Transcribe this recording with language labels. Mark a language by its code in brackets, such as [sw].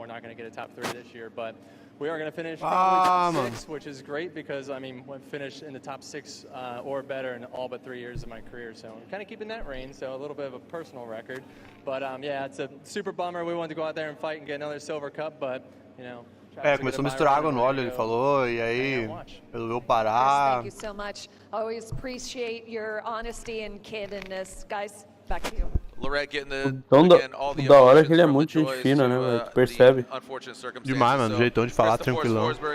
[en] We're not going to get a top 3 this year, but we are going to finish top 6, which is great because I mean we've finished in the top 6 or better in all but 3 years of my career. So I'm kind of keeping that reign. So a little bit of a personal record, but yeah, it's a super bummer. We wanted to go out there and fight and get another silver cup, but you know. [pt] Começou a misturar água no óleo, ele falou, e aí resolveu parar. [en] Thank you so much. Always appreciate your honesty and candidness, guys. Back to you. [pt] Então, da hora que ele é muito gente fina, né, velho? Tu percebe. Demais, mano, jeitão de falar tranquilão.